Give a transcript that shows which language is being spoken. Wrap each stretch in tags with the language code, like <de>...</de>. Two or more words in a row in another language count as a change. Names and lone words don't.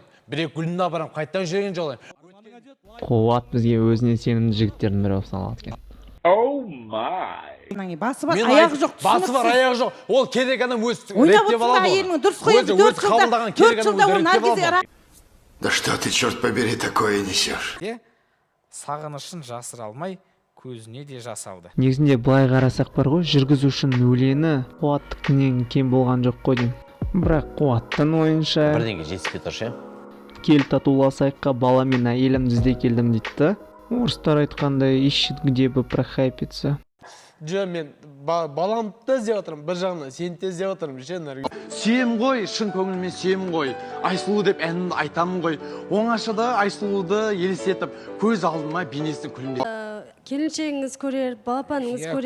<kk>Бір-ек гүлін апарам, қайтадан жүрегін жаулаймын. Қуат бізге өзіне сенімді жігіттердің бірі болып саналады екен. Басы бар, аяғы жоқ, басы бар, аяғы жоқ. Ол керек адам өз реттеп алады. Дұрыс қой, 4 жылда ол наргиз.</kk> <ru>Да что ты, черт побери, такое несешь?</ru> <kk>Сағынышын жасыра алмай, көзіне де жас алды. Негізінде былай қарасақ бар ғой, жүргізушінің өлеңі Қуаттікінен кем болған жоқ қой деймін. Бірақ Қуаттың ойынша бірдеңе жетіспей тұр ше. Кел татуласайыққа бала мен әйелімді ізде келдім дейді. Орыстар айтқандай</kk> <ru>ищет где бы прохайпиться.</ru> <kk>Жо, мен баламды да іздеп отырмын, бір жағынан сені де іздеп отырмын, ше Наргиз. Сүйемін ғой, шын көңілмен сүйемін ғой. Айсұлу деп әнімді айтамын ғой. Оңашада Айсұлуды елестетіп, көз алдыма бейнесін күлімдеп. Келіншегіңіз көрер, балапаныңыз көрер.</kk>